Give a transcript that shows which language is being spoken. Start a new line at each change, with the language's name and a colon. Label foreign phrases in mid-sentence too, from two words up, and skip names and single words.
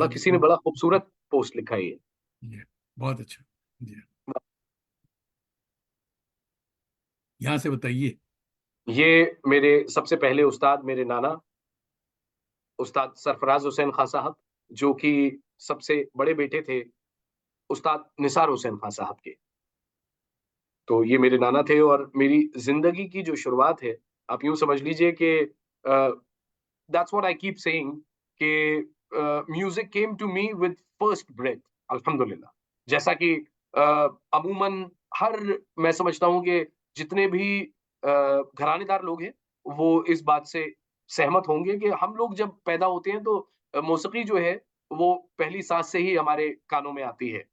Hindi: बड़ा किसी ने बड़ा खूबसूरत पोस्ट लिखा है ये। ये बहुत अच्छा। जी, यहाँ से बताइए। ये मेरे सबसे पहले उस्ताद, मेरे नाना उस्ताद सरफराज हुसैन खां साहब, जो कि सबसे बड़े बेटे थे उस्ताद निसार हुसैन खां साहब के। तो ये मेरे नाना थे और मेरी ज़िंदगी की जो शुरुआत है, आप यूँ समझ लीजिए कि
English: that's what I keep saying
Hindi: कि
English: music came to me with first breath,
Hindi: अल्हम्दुलिल्लाह। जैसा कि अमूमन हर, मैं समझता हूँ कि जितने भी घरानेदार लोग हैं वो इस बात से सहमत होंगे कि हम लोग जब पैदा होते हैं तो मौसीकी जो है वो पहली सांस से ही हमारे कानों में आती है।